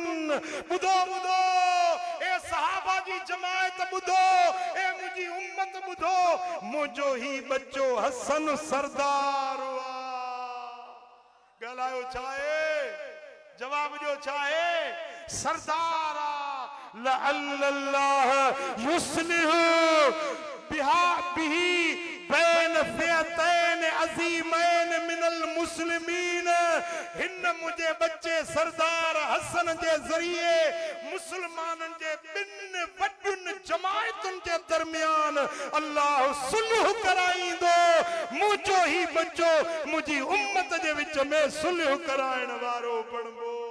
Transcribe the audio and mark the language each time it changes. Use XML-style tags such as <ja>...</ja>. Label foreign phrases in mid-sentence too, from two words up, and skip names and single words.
<sd>ॿुधो ॿुधो ए सहाबा जी जमायत, ॿुधो ए मुंहिंजी उम्मत, ॿुधो मुंहिंजो ही बच्चो हसन सरदार ॻाल्हायो छा आहे? जवाब ॾियो छा आहे?</sd> <ar>سردار لعل الله يصلح به بين فئتين عظيمين من المسلمين.</ar> <sd>हिन मुझे बच्चे सरदार हसन जे ज़रिए मुसलमानन जे बिन वॾुन जमायतुन जे दरमियान अल्लाह सुलह कराईंदो। मुझो ही बच्चो मुझी उम्मत जे विच में सुलह कराइण वारो बणबो।</sd>